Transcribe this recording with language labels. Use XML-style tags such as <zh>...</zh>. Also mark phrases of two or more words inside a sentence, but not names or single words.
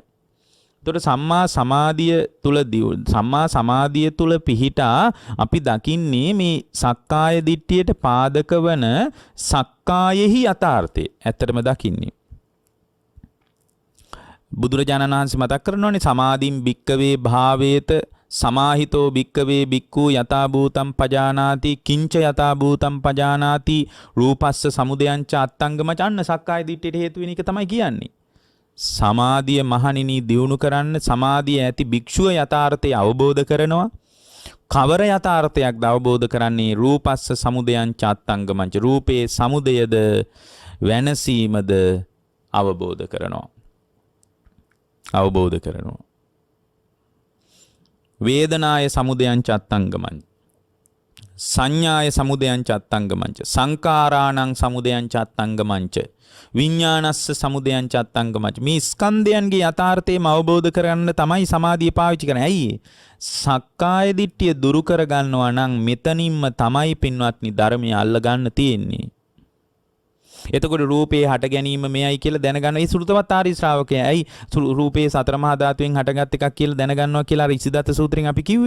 <si>ඒතකොට සම්මා සමාධිය තුල පිහිටා අපි දකින්නේ මේ සක්කාය දිට්ඨියට පාදක වන සක්කායෙහි යථාර්ථය ඇත්තටම දකින්නේ. බුදුරජාණන් වහන්සේ මතක් කරනවානේ</si> <pi>සමාධින් භික්කවේ භාවේත සමාහිතෝ භික්කවේ භික්ඛු යථා භූතම් පජානාති කිංච යථා භූතම් පජානාති රූපස්ස සමුදයං ච අත්තංගමච</pi> <si>අන්න සක්කාය දිට්ඨියට හේතු වෙන එක තමයි කියන්නේ. සමාධිය මහණෙනි දියුණු කරන්න සමාධිය ඇති භික්ෂුව යථාර්ථය අවබෝධ කරනවා. කවර යථාර්ථයක්ද අවබෝධ කරන්නේ?</si> <pi>රූපස්ස සමුදයං ච අත්තංගමං ච</pi> <si>රූපේ සමුදයද වෙනසීමද අවබෝධ කරනවා. අවබෝධ කරනවා.</si> <pi>වේදනාය සමුදයං ච අත්තංගමං සංඥාය සමුදයං ච අත්තංගමං සංකාරාණං සමුදයං ච අත්තංගමං විඥානස්ස සමුදයං ච අත්තංගමං</pi> <si>මේ ස්කන්ධයන්ගේ යථාර්ථයම අවබෝධ කරගන්න තමයි සමාධිය පාවිච්චි කරන්නේ. ඇයි? සක්කාය දිට්ඨිය දුරු කර ගන්නවා නම් මෙතනින්ම තමයි පින්වත්නි ධර්මය අල්ල ගන්න තියෙන්නේ. එතකොට රූපේ හට ගැනීම මෙයයි කියලා දැනගන්න. ඒ සුරුතවත්ාරි ශ්‍රාවකයා ඇයි රූපේ සතර මහා ධාතුවෙන් හටගත් එකක් කියලා දැනගන්නවා කියලා අර ඉසිදත්ත සූත්‍රයෙන් අපි කිව්වේ.</si>